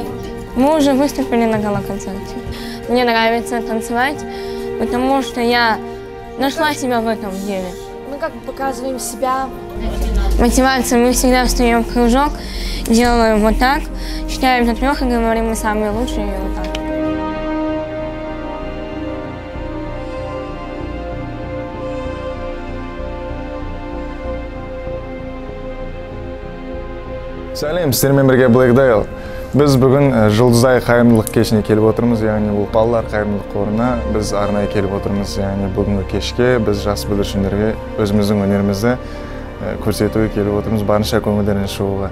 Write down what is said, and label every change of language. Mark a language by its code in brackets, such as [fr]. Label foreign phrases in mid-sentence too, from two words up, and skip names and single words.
[ru] Мы уже выступили на гала-концерте. Мне нравится танцевать, потому что я нашла себя в этом деле. Мы как бы показываем себя. Мотивация. Мы всегда встаем в кружок, делаем вот так, считаем до 3 и говорим, мы самые лучшие, и вот так. [kk] Сәлем, сіздермен бірге Black Dial. Біз бүгін Жұлдызай қайырымдылық кешіне келіп отырмыз, яғни бұл балалар қайырымдылық қорына біз арнайы келіп отырмыз, яғни бүгінгі кешке біз жас бүлдіршіндерге өзіміздің өнерімізді көрсетуге келіп отырмыз, барынша көңілдерінен шығуға.